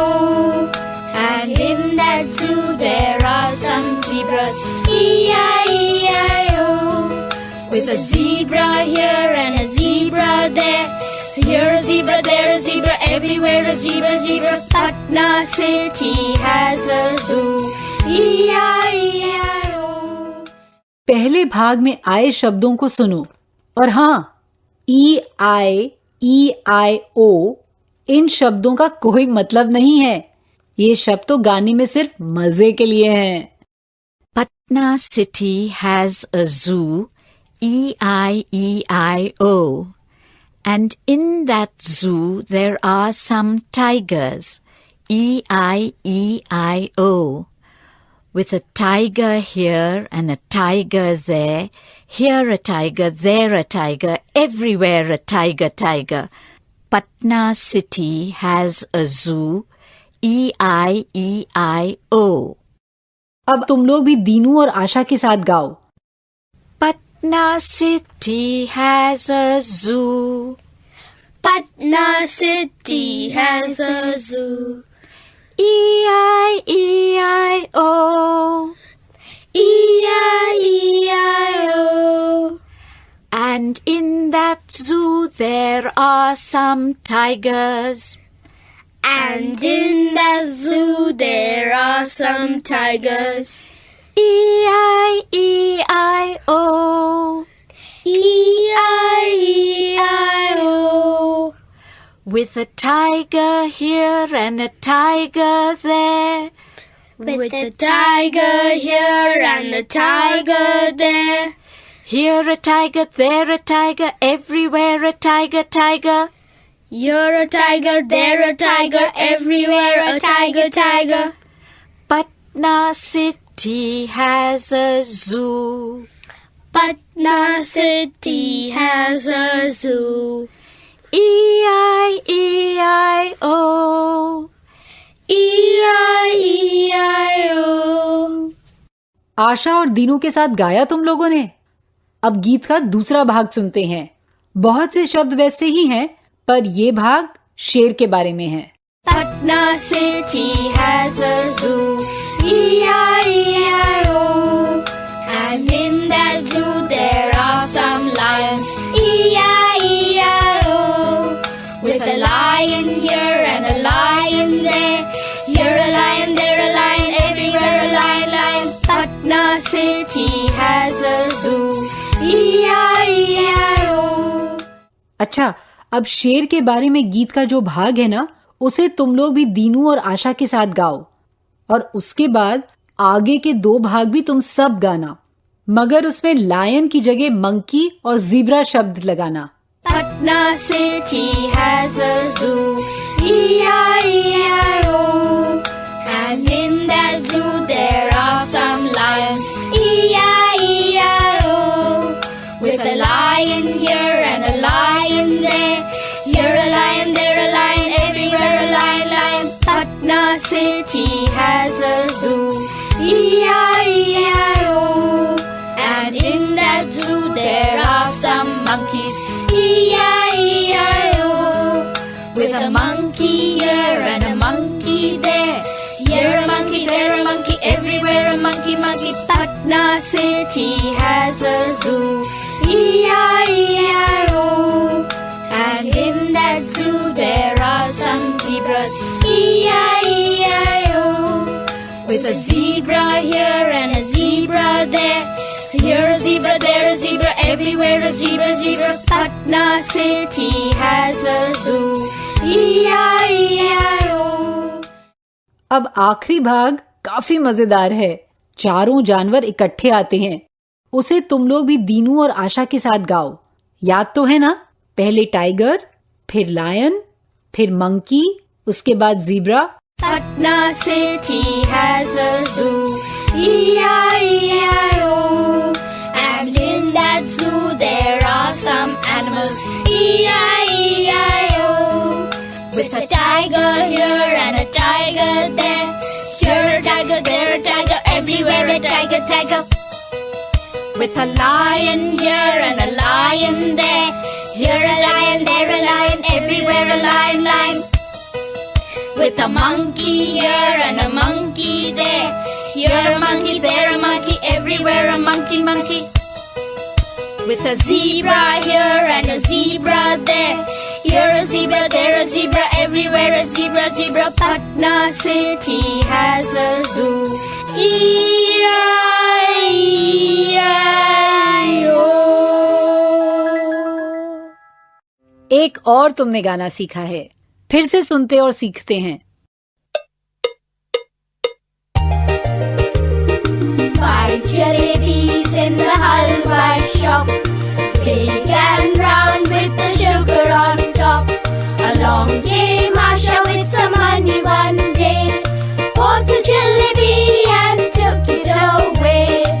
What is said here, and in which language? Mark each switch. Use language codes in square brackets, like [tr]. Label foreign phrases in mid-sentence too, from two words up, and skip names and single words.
[en] And in that zoo there are some zebras, E-I-E-I-O. With a zebra here and a zebra there. Here a zebra, there a zebra, everywhere a zebra, zebra. Patna city has a zoo, E-I-E-I-O. [hi] पहले भाग में आए शब्दों को सुनो और हाँ, E-I-E-I-O इन शब्दों का कोई मतलब नहीं है। ये शब्द तो गाने में सिर्फ मजे के लिए हैं। [en] Patna city has a zoo, E-I-E-I-O. And in that zoo there are some tigers, E-I-E-I-O. With a tiger here and a tiger there. Here a tiger, there a tiger, everywhere a tiger, tiger. Patna city has a zoo, E-I-E-I-O. [hi] अब तुम लोग भी दीनू और आशा के साथ गाओ। [en] Patna city has a zoo. Patna city has a zoo, E-I-E-I-O. E-I-E-I-O. And in that zoo there are some tigers. And in that zoo there are some tigers, E-I-E-I-O. E-I-E-I-O. With a tiger here and a tiger there. With a tiger here and a tiger there. Here a tiger, there a tiger, everywhere a tiger, tiger. You're a tiger, there a tiger, everywhere a tiger, tiger. Patna city has a zoo. Patna city has a zoo, E-I-E-I-O. E-I-E-I-O. [hi] आशा और दीनू के साथ गाया तुम लोगों ने। अब गीत का दूसरा भाग सुनते हैं। बहुत से शब्द वैसे ही हैं, पर ये भाग शेर के बारे में है। [en] Patna city has a zoo, E-I-E-I-O. And in that zoo there are some lions, E-I-E-I-O. With a lion here and a lion there. Here a lion, there a lion, everywhere a lion, lion. Patna city has a zoo, E-I-E-I-O. [hi] अच्छा, अब शेर के बारे में गीत का जो भाग है ना, उसे तुम लोग भी दीनू और आशा के साथ गाओ और उसके बाद आगे के दो भाग भी तुम सब गाना, मगर उसमें लायन की जगह मंकी और जीब्रा शब्द लगाना। [en] Patna city has a zoo. E-I-E-I-O. And in that zoo there are some lions. E-I-E-I-O. With a lion here and a lion there. Here a lion, there a lion, everywhere a lion, lion. Patna city has a zoo. E-I-E-I-O. And in that zoo there are some monkeys. E-I-E-I-O. With a monkey here and a monkey there. Here a monkey, there a monkey, everywhere a monkey, monkey. Patna city has a zoo. E-I-E-I-O. And in that zoo there are some zebras. E-I-E-I-O. With a zebra here and a zebra there. Here a zebra, there a zebra, everywhere a zebra, zebra. Patna city has a zoo. E-I-E-I-O. [hi] अब आखिरी भाग काफी मजेदार है। चारों जानवर इकट्ठे आते हैं। उसे तुम लोग भी दीनू और आशा के साथ गाओ। याद तो है ना? पहले टाइगर, फिर लायन, फिर मंकी, उसके बाद जीब्रा। [en] Patna city has a zoo. E-I-E-I-O. And in that zoo there are some animals. E-I-E-I-O. With a tiger here and a tiger there. Here a tiger, there a tiger, everywhere a tiger, tiger. With a lion here and a lion there. Here a lion, there a lion, everywhere a lion, lion. With a monkey here and a monkey there. Here a monkey, there a monkey, everywhere a monkey, monkey. With a zebra here and a zebra there. Here a zebra, there a zebra, everywhere a zebra, zebra. Patna city has a zoo. E-I-E-I-O. [hi] एक और तुमने गाना सीखा है, फिर से सुनते और सीखते हैं। [en] Five jalebis in the halwa shop, big and round with the sugar on top. Along came Asha with some honey one day, bought a jalebi and took it away.